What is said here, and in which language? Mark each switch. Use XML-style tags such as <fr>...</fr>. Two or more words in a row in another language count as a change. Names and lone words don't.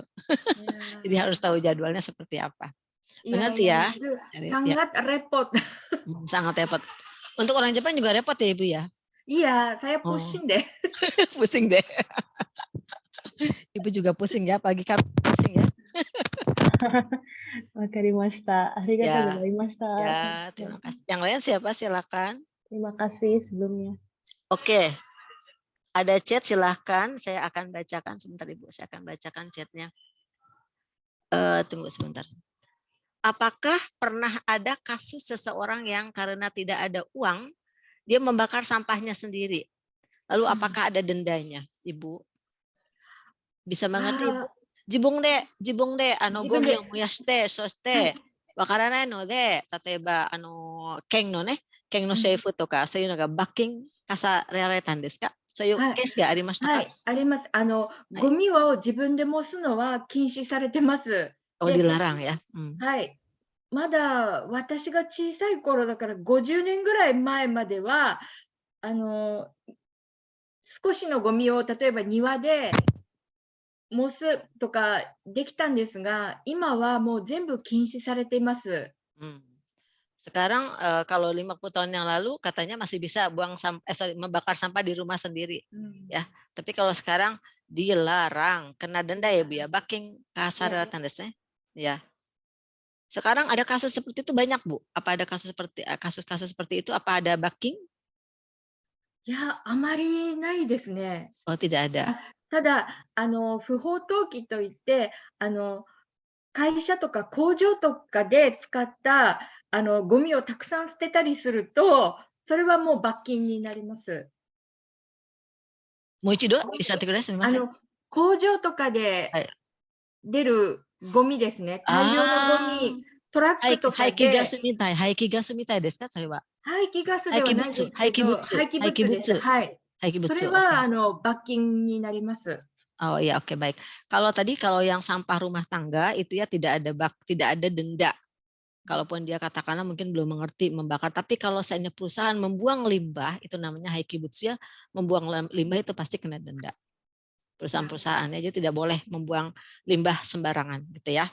<id>Jadi harus tahu jadwalnya seperti apa. Mengerti ya? Itu sangat repot. Sangat repot. Untuk orang Jepang juga repot ya Ibu ya? Iya, saya pusing deh. Pusing deh. Ibu juga pusing ya, pagi kami pusing ya.</id> <ja>わかりました。ありがとうございました.</ja> <id>Ya, terima kasih. Yang lain siapa? Silakan. Terima kasih sebelumnya. Oke. Ada chat, silahkan. Saya akan bacakan sebentar Ibu. Saya akan bacakan chatnya. Tunggu sebentar. Apakah pernah ada kasus seseorang yang karena tidak ada uang, dia membakar sampahnya sendiri? Lalu apakah ada dendanya, Ibu? Bisa mengerti, Ibu?</id> <ja>自分で, gomiを燃やして、そしてわからないので、例えば県の政府とかそういうのが罰金課されられたんですか？そういうケースがありましたか？はい、あります。ゴミを自分で燃すのは禁止されてます。</ja> <id>Oh, dilarang ya.</id> <ja>はい。まだ私が小さい頃だから50年ぐらい前までは少しのゴミを例えば庭で燃すとかできたんですが、今はもう全部禁止されています。</ja> <id>Sekarang kalau 50 tahun yang lalu katanya masih bisa membakar sampah di rumah sendiri, ya. Tapi kalau sekarang dilarang, kena denda ya Bu ya, baking kasar tandasnya, ya. Sekarang ada kasus seperti itu banyak Bu. Apa ada kasus-kasus seperti itu? Apa ada baking?</id> <ja>いや、あまりないですね。</ja> <id>Oh, tidak ada.</id> <ja>ただ不法投棄といって会社とか工場とかで使ったゴミをたくさん捨てたりすると、それはもう罰金になります。もう一度おっしゃってください。すみません。工場とかで出るゴミですね。大量のゴミ、トラックとかで。排気ガスみたいですか、それは。排気ガスではないですけど、廃棄物です。はい。それは罰金になります。</ja> <id>Oh ya, oke, baik. Kalau yang sampah rumah tangga itu ya tidak ada denda. Kalaupun dia katakanlah mungkin belum mengerti membakar, tapi kalau seandainya perusahaan membuang limbah, itu namanya haikibutsu ya, membuang limbah itu pasti kena denda. Perusahaan-perusahaan ya, jadi tidak boleh membuang limbah sembarangan gitu ya.</id>